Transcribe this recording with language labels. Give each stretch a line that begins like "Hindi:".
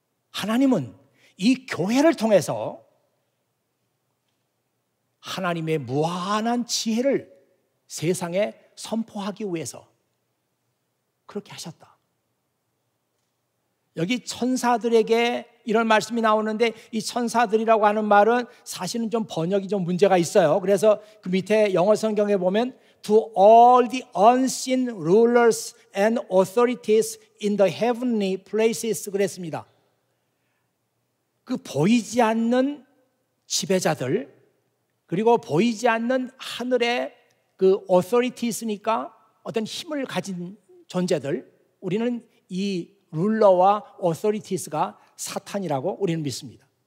Korean: 하나님은 이 교회를 통해서 하나님의 무한한 지혜를 세상에 선포하기 위해서 그렇게 하셨다. 여기 천사들에게 이런 말씀이 나오는데 이 천사들이라고 하는 말은 사실은 좀 번역이 좀 문제가 있어요. 그래서 그 밑에 영어 성경에 보면
English: To all the unseen rulers and authorities in the heavenly places
Korean: 그랬습니다. 그 보이지 않는 지배자들 그리고 보이지 않는 하늘의 그 authorities니까 어떤 힘을 가진 존재들, 우리는 이 룰러와 authorities가 사탄이라고 우리는 믿습니다.